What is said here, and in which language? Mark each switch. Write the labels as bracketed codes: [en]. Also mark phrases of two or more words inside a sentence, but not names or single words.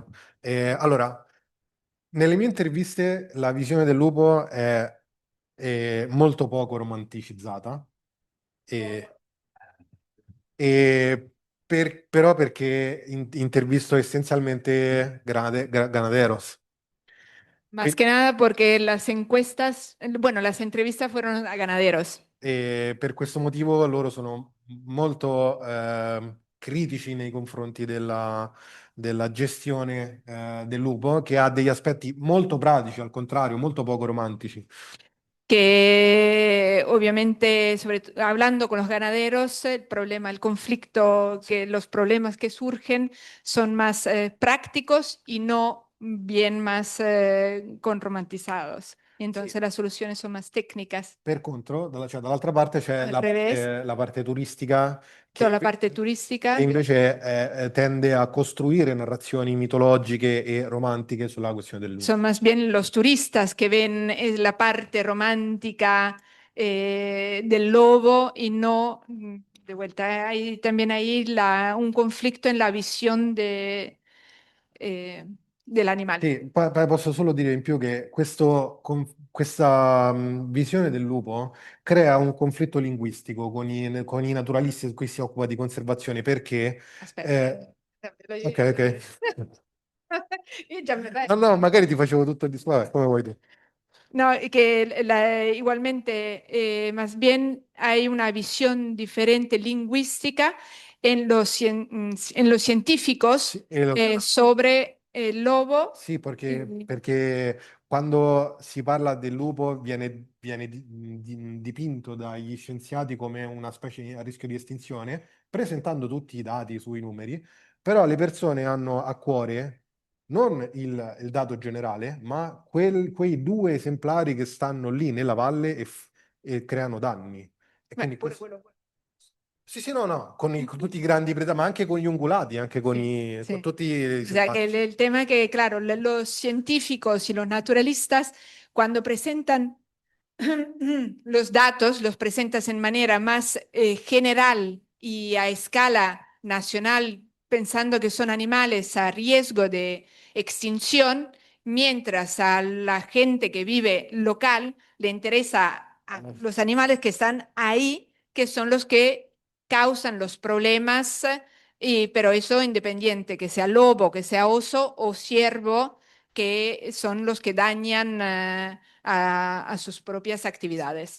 [it] Allora, nelle mie interviste la visione del lupo è molto poco romanticizzata, e, però perché intervisto essenzialmente ganaderos. [es] Más que nada porque las encuestas, bueno, las entrevistas fueron a ganaderos. [it] E per questo motivo loro sono molto critici nei confronti della gestione del lupo, che ha degli aspetti molto pratici, al contrario, molto poco romantici. [es] Que obviamente, hablando con los ganaderos, el problema, el conflicto, que los problemas que surgen son más prácticos y no bien más con romantizados. Y [it] Sì. [es] entonces las soluciones son más técnicas. [it] Per contro, cioè, dall'altra parte c'è [es] Al revés, [it] la parte turistica [es] toda [it] che, la parte che [es] turística [it] invece tende a costruire narrazioni mitologiche e romantiche sulla questione del lupo. [es] son más bien los turistas que ven la parte romántica del lobo y no, de vuelta, hay también ahí un conflicto en la visión eh, del animal. [it] Sì, poi posso solo dire in più che questa visione del lupo crea un conflitto linguistico con i naturalisti qui si occupa di conservazione perché... Aspetta, ok, ok. io già me la- No, no, magari ti facevo tutto il discorso, come vuoi tu. [es] No, que igualmente, más bien hay una visión diferente lingüística en los científicos [it] Sì, [es] sobre el lobo. [it] sì, [es] Y- [it] perché quando si parla del lupo viene dipinto dagli scienziati come una specie a rischio di estinzione, presentando tutti i dati sui numeri, però le persone hanno a cuore non il dato generale, ma quei due esemplari che stanno lì nella valle e creano danni. E [es] Bueno, [it] quindi sì, sì, no, no, con tutti i grandi predatori, ma anche con gli ungulati, anche [es] sí, [it] con [es] sí. [it] tutti i [es] O sea que [it] selvatici. [es] el tema que, claro, los científicos y los naturalistas, cuando presentan los datos, los presentas en manera más general y a escala nacional pensando que son animales a riesgo de extinción, mientras a la gente que vive local le interesa a los animales que están ahí, que son los que causan los problemas, pero eso independiente, que sea lobo, que sea oso o ciervo, que son los que dañan a sus propias actividades.